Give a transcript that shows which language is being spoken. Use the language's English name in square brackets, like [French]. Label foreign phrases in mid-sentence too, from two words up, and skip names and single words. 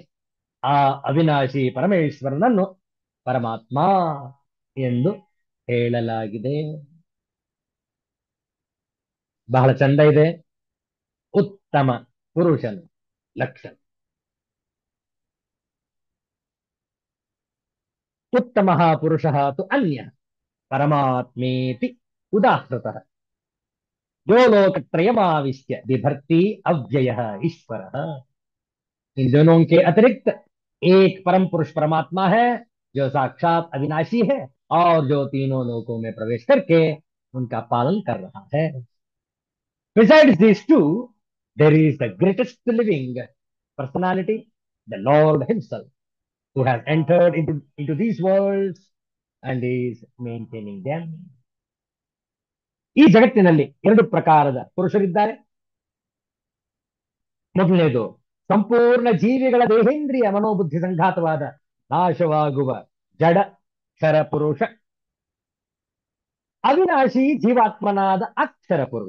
[Kannada] ಆ ಅವಿನಾಶಿ ಪರಮೇಶ್ವರನನ್ನು ಪರಮಾತ್ಮ ಎಂದು ಹೇಳಲಾಗಿದೆ. ಬಹಳ ಚಂದ ಇದೆ ಉತ್ತಮ ಪುರುಷನ ಲಕ್ಷಣ. [Sanskrit] ಉತ್ತಮ ಪುರುಷ ತು ಅನ್ಯ ಪರಮಾತ್ಮೇತಿ ಉದಾಹೃತಃ यो लोकत्रयमाविश्य बिभर्ति अव्यय ईश्वर। [Hindi] इन दोनों के अतिरिक्त एक परम पुरुष परमात्मा है जो साक्षात अविनाशी है और जो तीनों लोकों में प्रवेश करके उनका पालन कर रहा है. [English] Besides these two, there is the greatest living personality, the Lord Himself, who has entered into these worlds and is maintaining them. [Kannada] ಈ ಜಗತ್ತಿನಲ್ಲಿ ಎರಡು ಪ್ರಕಾರದ ಪುರುಷರಿದ್ದಾರೆ. ಮೊದಲನೇದು ಸಂಪೂರ್ಣ ಜೀವಿಗಳ ದೇಹೇಂದ್ರಿಯ ಮನೋಬುದ್ಧಿ ಸಂಘಾತವಾದ ನಾಶವಾಗುವ ಜಡ ಕ್ಷರ ಪುರುಷ. ಅವಿನಾಶಿ ಜೀವಾತ್ಮನಾದ ಅಕ್ಷರ ಪುರುಷ.